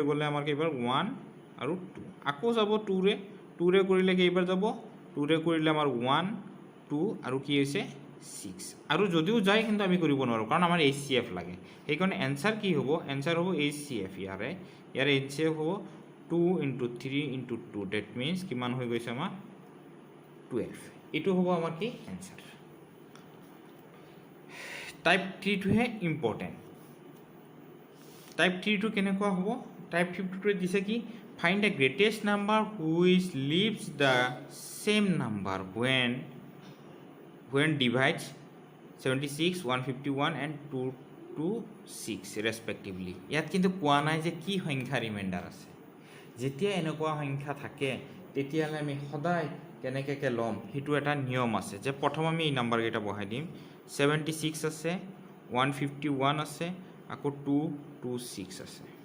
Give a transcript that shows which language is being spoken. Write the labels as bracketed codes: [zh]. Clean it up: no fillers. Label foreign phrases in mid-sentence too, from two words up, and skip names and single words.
[as] গ'লে আমাৰ কেইবাৰ 1 আৰু 2 আকৌ যাব 2 ৰে কৰিলে কেইবাৰ যাব 2 ৰে কৰিলে আমাৰ 1 2 আৰু কি হৈছে 6 আৰু যদিও যায় কিন্তু আমি কৰিব নোৱাৰো কাৰণ আমাৰ HCF লাগে সেইকাৰণে এনসাৰ কি হ'ব এনসাৰ হ'ব HCF ইয়াৰে HCF হ'ব 2 * 3 * 2 [en] that means [as] কিমান হৈ গৈছে আমাৰ 12 এটো হ'ব আমাৰ কি এনসাৰ টাইপ 3 টো হে ইম্পৰ্টেন্ট টাইপ 3 টো কেনেকুৱা হ'ব টাইপ 3 টো দিছে কি [en] find the greatest number which leaves the same number when divides 76 151 and 226 respectively [as] ইয়াত কিন্তু কোৱা নাই যে কি সংখ্যা ৰিমাইন্ডাৰ আছে যেতিয়া এনেকুৱা সংখ্যা থাকে তেতিয়ালে আমি সদায় কেনেকৈ লম হেতু এটা নিয়ম আছে যে প্ৰথম আমি এই নাম্বাৰ কেইটা বহাই দিম 76 আছে 151 আছে আকৌ 226 আছে